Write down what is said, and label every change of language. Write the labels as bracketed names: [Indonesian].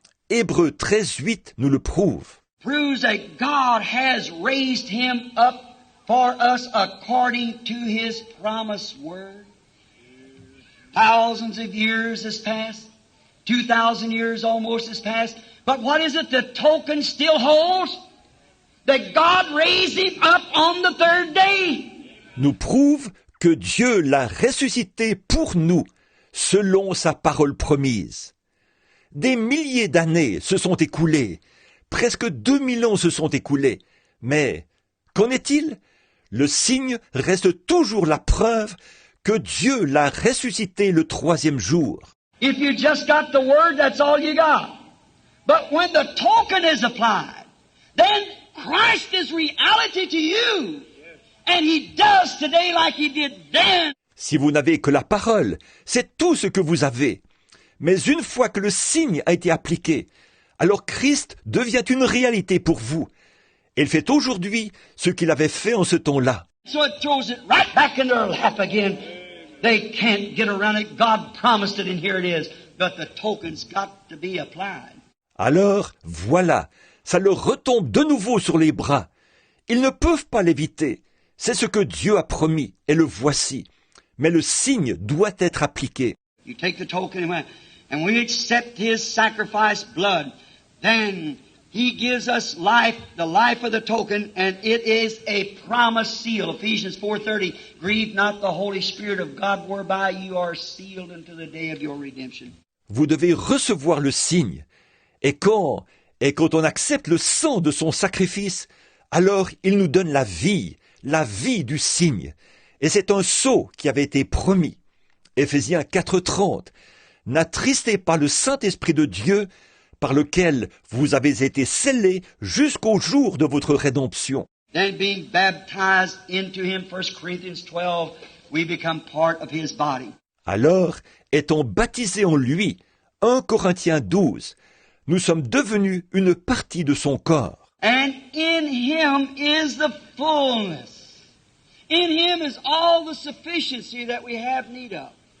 [French] Hébreux 13:8 nous le prouve. [English] Proves that God has raised Him up for us according to His promised word. Thousands of years has passed. 2,000 years almost has passed. But what is it the token still holds? That God raised Him up on the third day. [French] Nous prouve que Dieu l'a ressuscité pour nous, selon sa parole promise. Des milliers d'années se sont écoulées, presque 2000 ans se sont écoulés, mais qu'en est-il? Le signe reste toujours la preuve que Dieu l'a ressuscité le troisième jour. [English] If you just got the word, that's all you got. But when the token is applied, then Christ is reality to you. And He does today like He did then. [French] Si vous n'avez que la parole, c'est tout ce que vous avez. Mais une fois que le signe a été appliqué, alors Christ devient une réalité pour vous. Il fait aujourd'hui ce qu'il avait fait en ce temps-là. [English] So it throws it right back in their lap again. They can't get around it. God promised it and here it is. But the token's got to be applied. [French] Alors, voilà, ça leur retombe de nouveau sur les bras. Ils ne peuvent pas l'éviter. C'est ce que Dieu a promis, et le voici. Mais le signe doit être appliqué. [English] You take the token and we accept His sacrifice blood. Then He gives us life, the life of the token, and it is a promise seal. Ephesians 4:30, grieve not the Holy Spirit of God, whereby you are sealed unto the day of your redemption. [French] Vous devez recevoir le signe. Et quand on accepte le sang de son sacrifice, alors il nous donne la vie du signe. Et c'est un sceau qui avait été promis. Éphésiens 4:30, n'attristez pas le Saint-Esprit de Dieu, par lequel vous avez été scellés jusqu'au jour de votre rédemption. [English] Then being baptized into Him, 1 Corinthians 12, we become part of His body. [French] Alors, étant baptisés en lui, 1 Corinthiens 12, nous sommes devenus une partie de son corps. [English] And in Him is the fullness. In Him is all the sufficiency that we have need of.